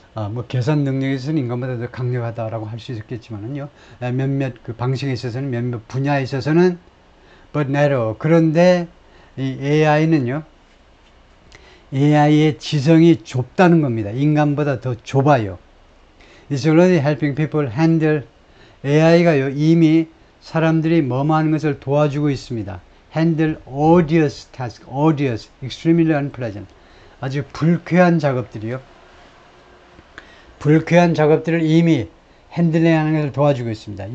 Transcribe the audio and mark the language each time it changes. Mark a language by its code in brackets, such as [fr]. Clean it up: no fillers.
[ko] 뭐 계산 능력에 있어서는 인간보다 더 강력하다라고 할 수 있겠지만은요, 몇몇 그 방식에 있어서는, 몇몇 분야에 있어서는 [en] but narrow. [ko] 그런데 이 AI는요, AI의 지성이 좁다는 겁니다. 인간보다 더 좁아요. [en] It's already helping people handle, [ko] AI가요 이미 사람들이 뭐뭐 하는 것을 도와주고 있습니다. [en] handle arduous task, arduous, extremely unpleasant, [ko] 아주 불쾌한 작업들이요. 불쾌한 작업들을 이미 핸들링하는 것을 도와주고 있습니다.